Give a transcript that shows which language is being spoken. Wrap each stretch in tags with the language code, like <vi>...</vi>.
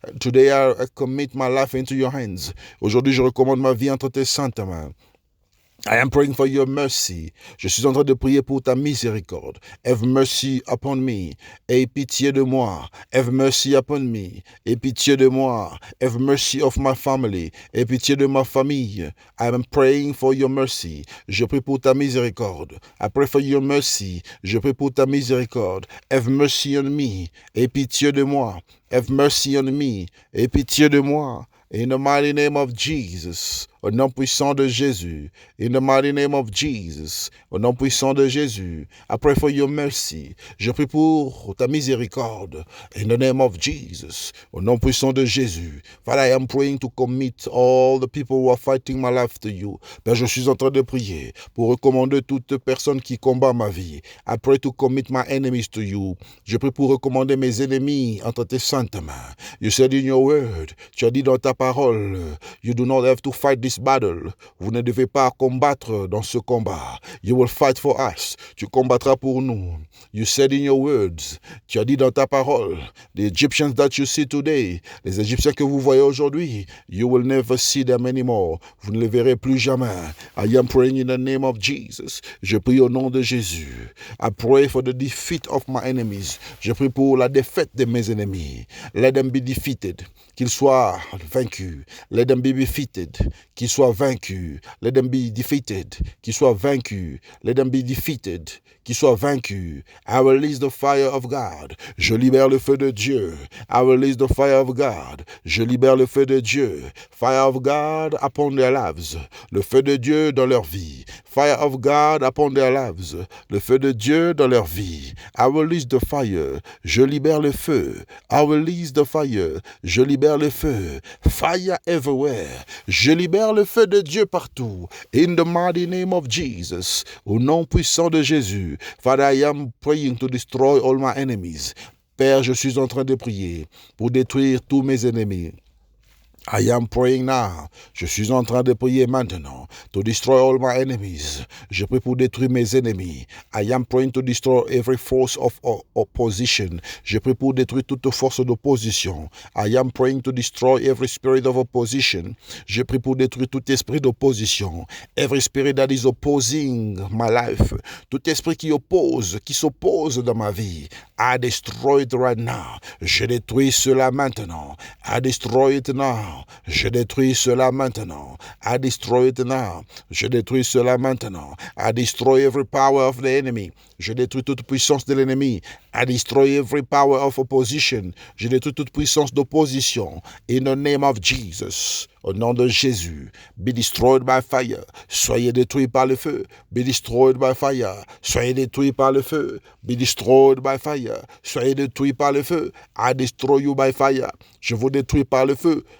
<en>Today I commit my life into your hands.</en> <fr>Aujourd'hui, je recommande ma vie entre tes saintes mains.</fr> <en>I am praying for your mercy.</en> <fr>Je suis en train de prier pour ta miséricorde.</fr> <en>Have mercy upon me.</en> <fr>Aie pitié de moi.</fr> <en>Have mercy upon me.</en> <fr>Aie pitié de moi.</fr> <en>Have mercy of my family.</en> <fr>Aie pitié de ma famille.</fr> <en>I am praying for your mercy.</en> <fr>Je prie pour ta miséricorde.</fr> <en>I pray for your mercy.</en> <fr>Je prie pour ta miséricorde.</fr> <en>Have mercy on me.</en> <fr>Aie pitié de moi.</fr> <en>Have mercy on me.</en> <fr>Aie pitié de moi.</fr> <en>In the mighty name of Jesus,</en> <fr>au nom puissant de Jésus.</fr> <en>In the mighty name of Jesus,</en> <fr>au nom puissant de Jésus.</fr> <en>I pray for your mercy.</en> <fr>Je prie pour ta miséricorde.</fr> <en>In the name of Jesus,</en> <fr>au nom puissant de Jésus.</fr> <en>Father, I am praying to commit all the people who are fighting my life to you.</en> <fr>Père, je suis en train de prier pour recommander toute personne qui combat ma vie.</fr> <en>I pray to commit my enemies to you.</en> <fr>Je prie pour recommander mes ennemis entre tes saintes mains.</fr> <en>You said in your word,</en> <fr>tu as dit dans ta parole,</fr> <en>you do not have to fight this battle.</en> <fr>Vous ne devez pas combattre dans ce combat.</fr> <en>You will fight for us.</en> <fr>Tu combattras pour nous.</fr> <en>You said in your words,</en> <fr>tu as dit dans ta parole,</fr> <en>the Egyptians that you see today,</en> <fr>les Égyptiens que vous voyez aujourd'hui,</fr> <en>you will never see them anymore.</en> <fr>Vous ne les verrez plus jamais.</fr> <en>I am praying in the name of Jesus.</en> <fr>Je prie au nom de Jésus.</fr> <en>I pray for the defeat of my enemies.</en> <fr>Je prie pour la défaite de mes ennemis.</fr> <en>Let them be defeated.</en> <fr>Qu'ils soient vaincus.</fr> <en>Let them be defeated.</en> <fr>Qu'ils soient vaincus.</fr> <en>Let them be defeated.</en> <fr>Qu'ils soient vaincus.</fr> <en>Let them be defeated.</en> <fr>Qu'ils soient vaincus.</fr> <en>I release the fire of God.</en> <fr>Je libère le feu de Dieu.</fr> <en>I release the fire of God.</en> <fr>Je libère le feu de Dieu.</fr> <en>Fire of God upon their lives.</en> <fr>Le feu de Dieu dans leur vie.</fr> <en>Fire of God upon their lives.</en> <fr>Le feu de Dieu dans leur vie.</fr> <en>I release the fire.</en> <fr>Je libère le feu.</fr> <en>I release the fire.</en> <fr>Je libère le feu.</fr> <en>Fire everywhere.</en> <fr>Je libère le feu de Dieu partout.</fr> <en>In the mighty name of Jesus.</en> <fr>Au nom puissant de Jésus.</fr> <en>Father, I am praying to destroy all my enemies.</en> <fr>Père, je suis en train de prier pour détruire tous mes ennemis.</fr> <en>I am praying now.</en> <fr>Je suis en train de prier maintenant</fr> <en>to destroy all my enemies.</en> <fr>Je prie pour détruire mes ennemis.</fr> <en>I am praying to destroy every force of opposition.</en> <fr>Je prie pour détruire toute force d'opposition.</fr> <en>I am praying to destroy every spirit of opposition.</en> <fr>Je prie pour détruire tout esprit d'opposition.</fr> <en>Every spirit that is opposing my life.</en> <fr>Tout esprit qui s'oppose dans ma vie.</fr> <en>I destroy it right now.</en> <fr>Je détruis cela maintenant.</fr> <en>I destroy it now.</en> <fr>Je détruis cela maintenant.</fr> <en>I destroy it now.</en> <fr>Je détruis cela maintenant.</fr> <en>I destroy every power of the enemy.</en> <fr>Je détruis toute puissance de l'ennemi.</fr> <en>I destroy every power of opposition.</en> <fr>Je détruis toute puissance d'opposition.</fr> <en>In the name of Jesus.</en> <fr>Au nom de Jésus.</fr> <en>Be destroyed by fire.</en> <fr>Soyez détruits par le feu.</fr> <en>Be destroyed by fire.</en> <fr>Soyez détruits par le feu.</fr> <en>Be destroyed by fire.</en> <fr>Soyez détruits par le feu.</fr> <en>I destroy you by fire.</en> <fr>Je vous détruis par le feu.</fr>